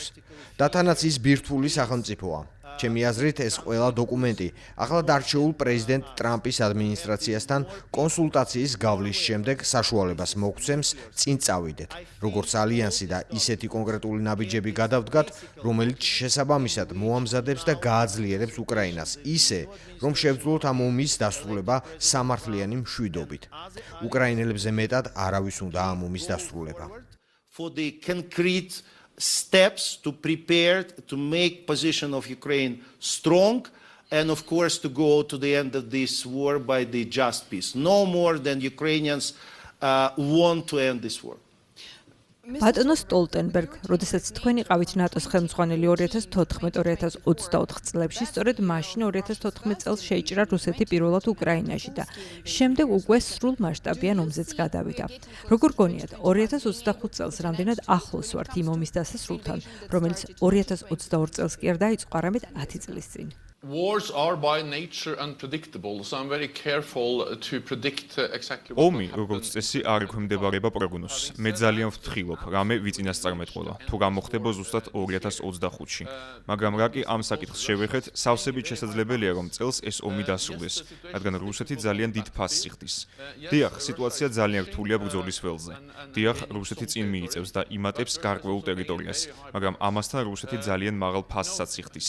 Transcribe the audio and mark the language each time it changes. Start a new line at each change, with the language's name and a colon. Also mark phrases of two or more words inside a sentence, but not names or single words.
Georgian: და თანაც ის ბირთვული სახელმწიფოა. ჩემი აზრით, ეს ყველა დოკუმენტი ახლა დარჩეულ პრეზიდენტ ტრამპის ადმინისტრაციასთან კონსულტაციის გავლის შემდეგ საშუალებას მოგცემს წინ წავიდეთ, როგორც ალიანსი და ისეთი კონკრეტული ნაბიჯები გადავდგათ, რომელიც შესაბამისად მოამზადებს და გააძლიერებს უკრაინას ისე, რომ შევძლოთ ამ ომის დასრულება სამართლიანი მშვიდობით. უკრაინელებზე მეტად არავის უნდა ამ ომის დასრულება.
English: Steps to prepare to make position of Ukraine strong and of course to go to the end of this war by the just peace. No more than Ukrainians want to end this war.
Georgian: ბატონო სტოლტენბერგ, როდესაც თქვენ იყავით ნატოს ხელმძღვანელი 2014-2024 წლებში, სწორედ მაშინ 2014 წელს შეიჭრა რუსეთი პირველად უკრაინაში და შემდეგ უკვე სრულ მასშტაბიან ომზეც გადავიდა. როგორ გონიათ, 2025 წელს რამდენად ახლოს ვართ იმ ომის დასასრულთან, რომელიც 2022 წელს კი არ დაიწყო, არამედ 10 წლის წინ?
English: Wars are by nature unpredictable, so I'm very careful to predict exactly what
Georgian: ომი, როგორც წესი, არ ექვემდებარება პროგნოზს. მე ძალიან ვფრთხილობ, რამე ვიწინასწარმეტყველა, თუ გამოხდება ზუსტად 2025-ში. მაგრამ რა კი ამ საკითხს შევეხეთ, სავსებით შესაძლებელია, რომ წელს ეს ომი დასრულდეს, რადგან რუსეთი ძალიან დიდ ფასს იხდის. დიახ, სიტუაცია ძალიან რთულია ბრძოლის ველზე. დიახ, რუსეთი წინ მიიწევს და იმატებს გარკვეულ ტერიტორიას, მაგრამ ამასთან რუსეთი ძალიან მაღალ ფასსაც იხდის.